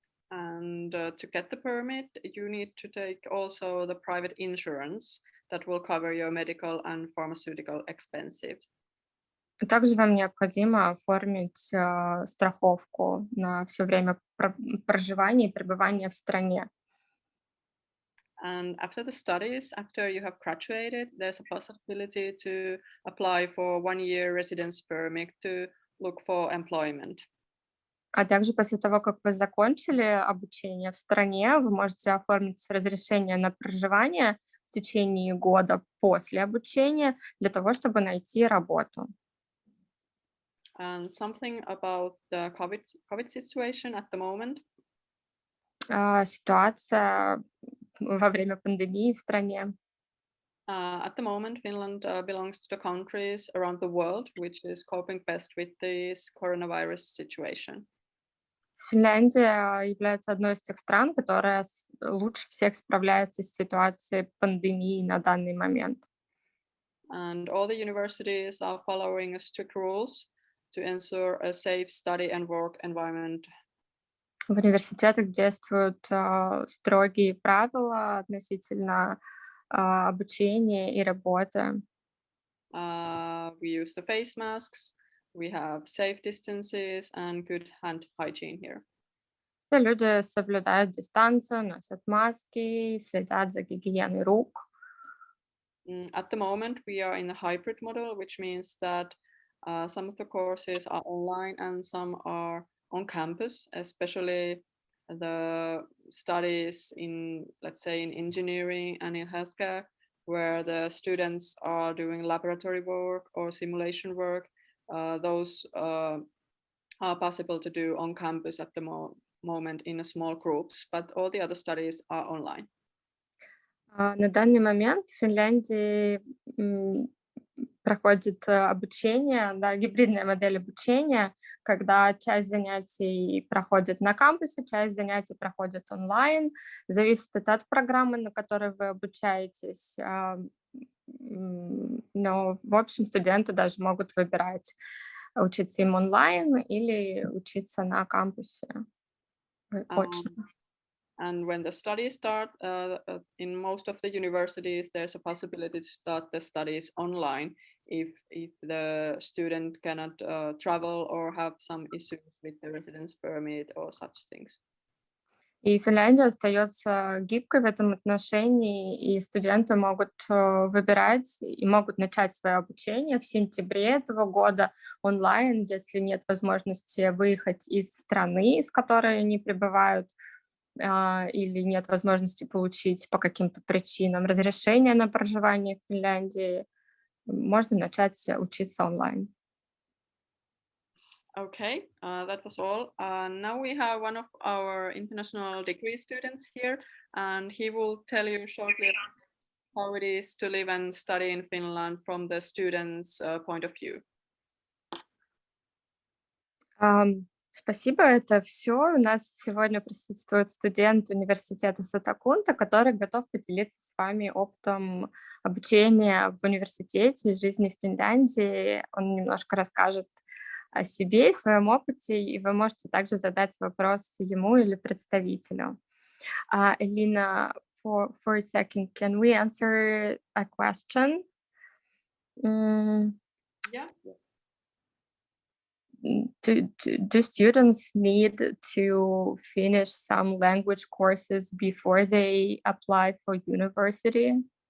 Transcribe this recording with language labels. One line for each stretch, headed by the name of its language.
English: And to get the permit, you need to take also the private insurance that will cover your medical and pharmaceutical expenses.
Russian: Также вам необходимо оформить страховку на все время проживания и пребывания в стране.
English: And after the studies, after you have graduated, there's a possibility to apply for 1-year residence permit to look for employment.
Russian: А также после того, как вы закончили обучение в стране, вы можете оформить разрешение на проживание в течение года после обучения для того, чтобы найти работу.
English: And something about the COVID situation at the moment.
Russian: Ситуация во время пандемии в стране.
English: At the moment, Finland belongs to the countries around the world which is coping best with this coronavirus situation.
Russian: Финляндия является одной из тех стран, которая лучше всех справляется с ситуацией пандемии на данный момент.
English: And all the universities are following strict rules to ensure a safe study and work environment.
Russian: В университетах действуют строгие правила относительно обучения и работы.
English: We use the face masks. We have safe distances and good hand hygiene here.
Russian: Все люди соблюдают дистанцию, носят маски, следят за гигиеной рук.
English: At the moment, we are in a hybrid model, which means that some of the courses are online and some are on campus, especially the studies in, let's say, in engineering and in healthcare, where the students are doing laboratory work or simulation work. Those are possible to do on campus at the moment in a small groups, but all the other studies are online.
Russian: На данный момент в Финляндии проходит обучение, да, гибридная модель обучения, когда часть занятий проходит на кампусе, часть занятий проходит онлайн. Зависит это от программы, на которой вы обучаетесь. Но, в общем, студенты даже могут выбирать, учиться им онлайн или учиться на кампусе очно.
English: And when the studies start, in most of the universities, there's a possibility to start the studies online if the student cannot travel or have some issues with the residence permit or such things.
Russian: И Финляндия остается гибкой в этом отношении, и студенты могут выбирать и могут начать свое обучение в сентябре этого года онлайн, если нет возможности выехать из страны, из которой они пребывают, или нет возможности получить по каким-то причинам разрешение на проживание в Финляндии, можно начать учиться онлайн.
English: Okay, that was all. Now we have one of our international degree students here, and he will tell you shortly how it is to live and study in Finland from the students' point of view.
Russian: Спасибо, это все. У нас сегодня присутствует студент университета Сатакунта, который готов поделиться с вами опытом обучения в университете и жизни в Финляндии. Он немножко расскажет о себе и своем опыте, и вы можете также задать вопрос ему или представителю.
English: Elina, for a second, can we answer a question? Yeah. Do students need to finish some language courses before they apply for university?